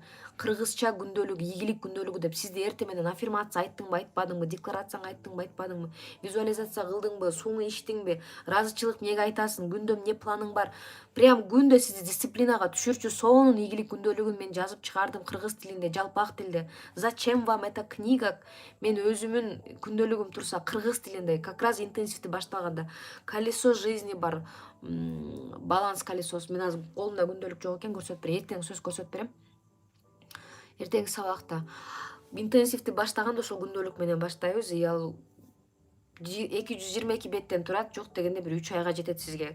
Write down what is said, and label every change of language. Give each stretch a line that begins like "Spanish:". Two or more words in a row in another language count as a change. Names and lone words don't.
Kyrgyz: Кыргызча күндөлүк, ийгилик күндөлүгү деп. Сизде эртең менен аффирмация айттыңбы, айтпадыңбы? Декларацияңы айттыңбы, айтпадыңбы? Визуализация кылдыңбы? Сууну ичтиңби? Ыраазычылык эмнеге айтасың? Күндө эмне планың бар? Прям күндө сизди дисциплинага түшүрчү сонун ийгилик күндөлүгүн мен жазып чыгардым кыргыз тилинде, жалпак тилде.
Russian: Зачем вам эта книга?
Kyrgyz: Мен өзүмүн күндөлүгүм турса кыргыз тилинде,
Russian: как раз
Kyrgyz: интенсивди баштаганда.
Russian: Колесо жизни
Kyrgyz: бар, баланс колесосу. Мен азыр колумда күндөлүк жок экен, көрсөтүп берем. Эртең сөз көрсөтүп берем. Эртеңки сабакта. Интенсивди баштаганда ошол күндөлүк менен баштайбыз. И ал 222 беттен турат, жок дегенде бир 3 айга жетет сизге.